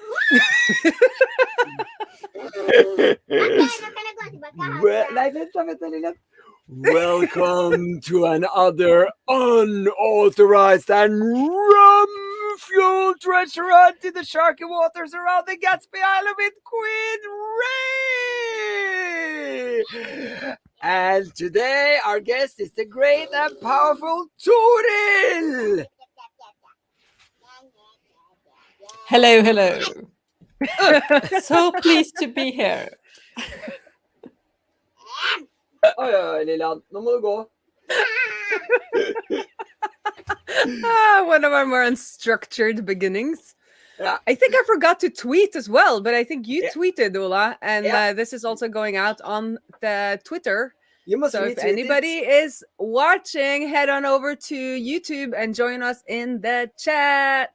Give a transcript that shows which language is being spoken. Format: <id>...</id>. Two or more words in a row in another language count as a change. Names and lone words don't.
<en>Welcome to another unauthorized and rum-fueled treasure hunt in the sharky waters around the Gatsby Island with Queen Raae. And today our guest is the great and powerful Toril. Hello, hello. So pleased to be here.</en> <no>Oi, Lilian, nå må du gå.</no> <en>One of our more unstructured beginnings. Yeah. I think I forgot to tweet as well, but I think you Yeah. tweeted, Ola, and Yeah. this is also going out on the Twitter. You must So if retweet anybody is watching, head on over to YouTube and join us in the chat.</en>